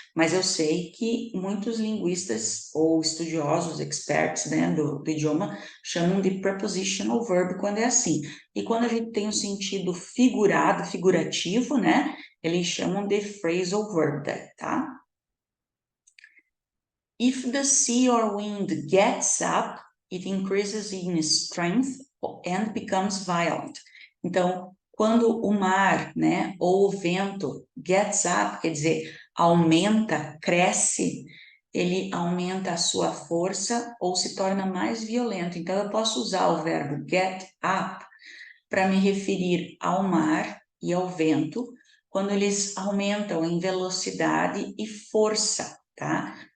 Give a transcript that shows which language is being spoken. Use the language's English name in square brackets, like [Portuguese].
[Portuguese] Mas eu sei que muitos linguistas ou estudiosos, experts, né, do idioma, chamam de prepositional verb quando é assim. E quando a gente tem um sentido figurado, figurativo, né, eles chamam de phrasal verb, tá? [English] If the sea or wind gets up, it increases in strength and becomes violent. [Portuguese] Então, quando o mar, né, ou o vento gets up, quer dizer, aumenta, cresce, ele aumenta a sua força ou se torna mais violento. Então, eu posso usar o verbo get up para me referir ao mar e ao vento quando eles aumentam em velocidade e força, tá?